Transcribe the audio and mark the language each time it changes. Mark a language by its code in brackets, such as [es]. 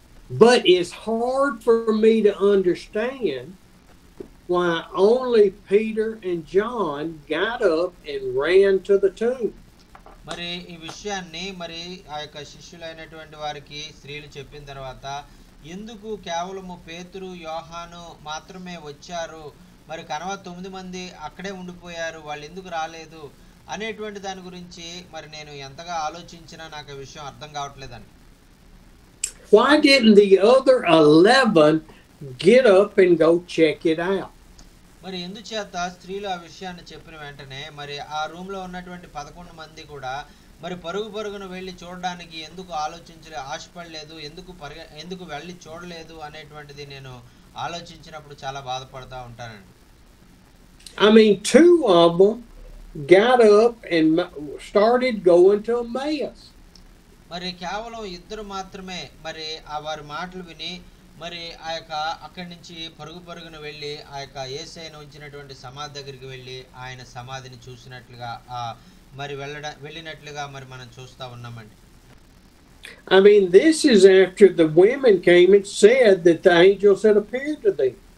[en] But it's hard for me to understand why only Peter and John got up and ran to the tomb. [te] మరి ఈ విషయాన్ని మరి ఆ యొక్క శిష్యులైనటువంటి వారికి స్త్రీలు చెప్పిన తర్వాత ఎందుకు కేవలము పేతురు యోహాను మాత్రమే వచ్చారు, మరి కనవ 9 మంది అక్కడే ఉండిపోయారు, వాళ్ళు ఎందుకు రాలేదు అనేటువంటి దాని గురించి మరి నేను ఎంతగా ఆలోచించినా నాకు ఆ విషయం అర్థం కావట్లేదండి. [en] Why didn't the other 11 get up and go check it out? [te] మరి ఎందుచేత స్త్రీలు ఆ విషయాన్ని చెప్పిన వెంటనే మరి ఆ రూమ్ లో ఉన్నటువంటి 11 మంది కూడా మరి పరుగున వెళ్ళి చూడడానికి ఎందుకు ఆశపడలేదు, ఎందుకు వెళ్ళి చూడలేదు అనేటువంటిది నేను ఆలోచించినప్పుడు చాలా బాధపడతా ఉంటానండి. [en] I mean, 2 of them got up and started going to Emmaus. [te] మరి కేవలం 2 మాత్రమే మరి వారి మాటలు విని మరి అక్కడి నుంచి పరుగున వెళ్ళి ఆ యొక్క యేసయ్యను ఉంచినటువంటి సమాధి దగ్గరికి వెళ్ళి ఆయన సమాధిని చూసినట్లుగా మరి వెళ్ళినట్లుగా మరి మనం చూస్తా ఉన్నామండి. [en] I mean, this is after the women came and said that the angels had appeared to them.